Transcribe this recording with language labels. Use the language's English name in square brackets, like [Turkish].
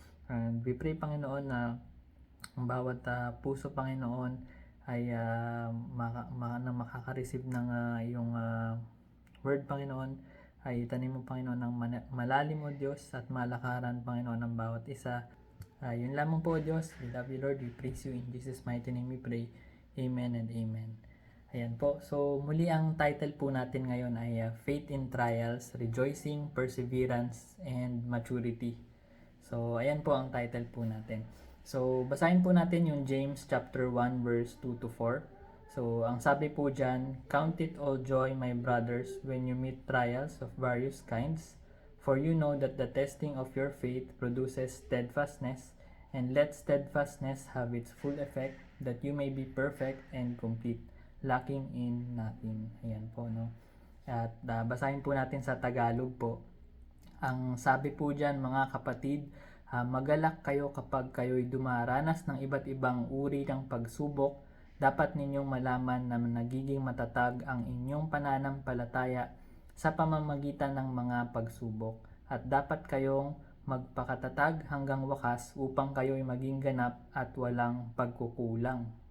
[Filipino] And we pray Panginoon na ang bawat puso Panginoon ay na makaka-receive ng iyong word Panginoon ay itanim mo Panginoon ng malalim o Diyos at malakaran Panginoon ng bawat isa. Yun lamang po Diyos. [English] We love you Lord. We praise you. In Jesus mighty name we pray. [Filipino] Amen and amen. Ayan po. So muli ang title po natin ngayon ay Faith in Trials, Rejoicing, Perseverance, and Maturity. So ayan po ang title po natin. So basahin po natin yung James chapter 1 verse 2 to 4. So ang sabi po dyan, [English] count it all joy my brothers when you meet trials of various kinds. For you know that the testing of your faith produces steadfastness, and let steadfastness have its full effect, that you may be perfect and complete, lacking in nothing. [Filipino] Ayan po, no? At basahin po natin sa Tagalog po. Ang sabi po dyan, mga kapatid, magalak kayo kapag kayo'y dumaranas ng iba't ibang uri ng pagsubok. Dapat ninyong malaman na nagiging matatag ang inyong pananampalataya sa pamamagitan ng mga pagsubok, at dapat kayong magpakatatag hanggang wakas upang kayo'y maging ganap at walang pagkukulang.